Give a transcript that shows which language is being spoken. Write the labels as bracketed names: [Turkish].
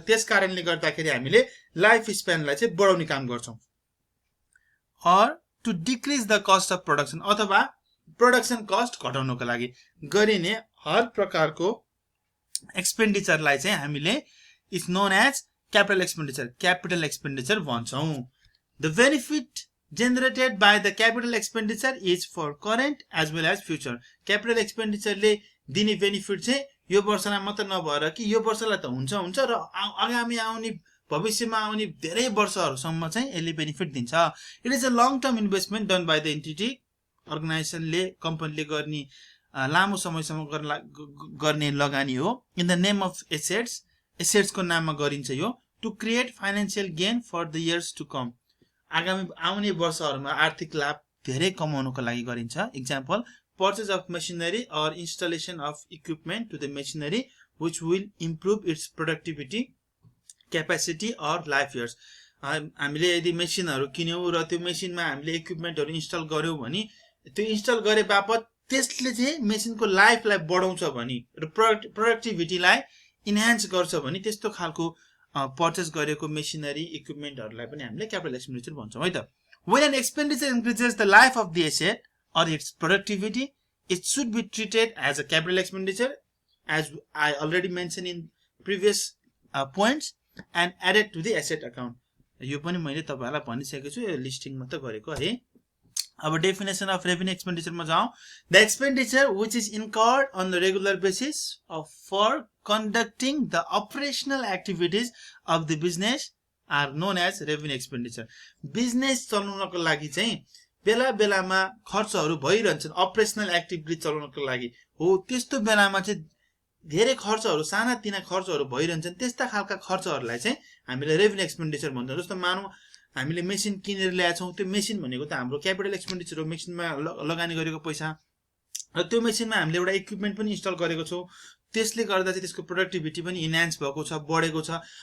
[Nepali] त्यसकारणले गर्दाखेरि हामीले लाइफ स्प्यानलाई चाहिँ बढाउने काम गर्छौं। [English] or to decrease the cost of production, [Nepali] अथवा प्रोडक्सन कस्ट घटाउनको लागि गरिने हर प्रकारको एक्सपेन्डिचरलाई चाहिँ हामीले [English] is known as [Nepali] capital expenditure भन्छौं। [English] The benefit generated by the capital expenditure is for current as well as future. [Nepali] Capital expenditure ले दिने बेनिफिट चाहिँ यो वर्षलाई मात्र नभएर कि यो वर्षलाई त हुन्छ र आगामी आउने भविष्यमा आउने धेरै वर्षहरुसम्म चाहिँ यसले बेनिफिट दिन्छ। [English] it is a long term investment done by the entity, [Nepali] अर्गनाइजेसनले कम्पनीले गर्ने लामो समयसम्म गर्ने लगानी हो। [English] in the name of assets [Nepali] को नाममा गरिन्छ यो। [English] to create financial gain for the years to come, [Nepali] आगामी आउने वर्षहरुमा आर्थिक लाभ धेरै कमाउनको लागि गरिन्छ। [English] Example, purchase of machinery or installation of equipment to the machinery which will improve its productivity, capacity or life years. [Nepali] हामीले यदि मेसिनहरु किन्यौ र त्यो मेसिनमा हामीले इक्विपमेन्टहरु इन्स्टल गर्यौ भने त्यो इन्स्टल गरे बापत त्यसले चाहिँ मेसिनको लाइफलाई बढाउँछ भने र प्रोडक्टिभिटीलाई इन्हान्स गर्छ भने त्यस्तो खालको पर्चेस गरेको मेसिनरी इक्विपमेन्टहरुलाई पनि हामीले क्यापिटल एक्सपेन्डिचर भन्छौं है त। [English] When an expenditure increases the life of the asset or its productivity, it should be treated as a capital expenditure, as I already mentioned in previous points, and added to the asset account. [Nepali] यो पनि मैले तपाईहरुलाई भनिसकेको छु, यो listing मात्र गरेको है। अब डेफिनेसन अफ रेभेन्यू एक्सपेन्डिचर मा जाउँ। [English] The expenditure which is incurred on the regular basis for conducting the operational activities of the business are known as revenue expenditure. [Nepali] Business चलाउनको लागि चाहिँ बेला बेलामा खर्चहरु भइरहन्छन्, अपरेशनल एक्टिभिटी चलाउनको लागि हो। त्यस्तो बेलामा चाहिँ धेरै खर्चहरु, सानातिना खर्चहरु भइरहन्छन्, त्यस्ता खालका खर्चहरुलाई चाहिँ हामीले रेभेन्यू एक्सपेन्डिचर भन्छौं। जस्तो मानौं हामीले मेसिन किनेर ल्याएछौं, त्यो मेसिन भनेको त हाम्रो क्यापिटल एक्सपेन्डिचर हो, मेसिनमा लगानी गरेको पैसा, र त्यो मेसिनमा हामीले एउटा इक्विपमेन्ट पनि इन्स्टल गरेको छौं, त्यसले गर्दा चाहिँ त्यसको प्रोडक्टिभिटी पनि इन्हान्स भएको छ, बढेको छ।